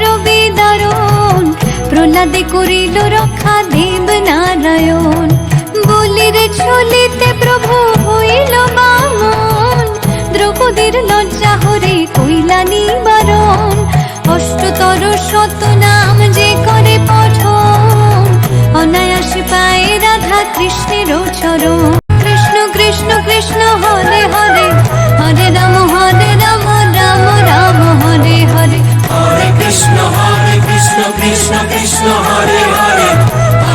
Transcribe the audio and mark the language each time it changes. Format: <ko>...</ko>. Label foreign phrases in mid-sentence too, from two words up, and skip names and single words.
<bn>বিদারণ, প্রহ্লাদে করিল রক্ষা দেব নারায়ণ, বলির চলিতে প্রভু হইল বামন, দ্রৌপদীর লজ্জা হরে কইলা নিবারণ, অষ্টতর শত নাম যে করে পঠন, অনায়াসে পায় রাধা কৃষ্ণের চরণ,</bn> <sa>কৃষ্ণ কৃষ্ণ কৃষ্ণ হরে হরে, হরে রাম রাম রাম হরে হরে, हरे कृष्ण कृष्ण कृष्ण हरे हरे</sa>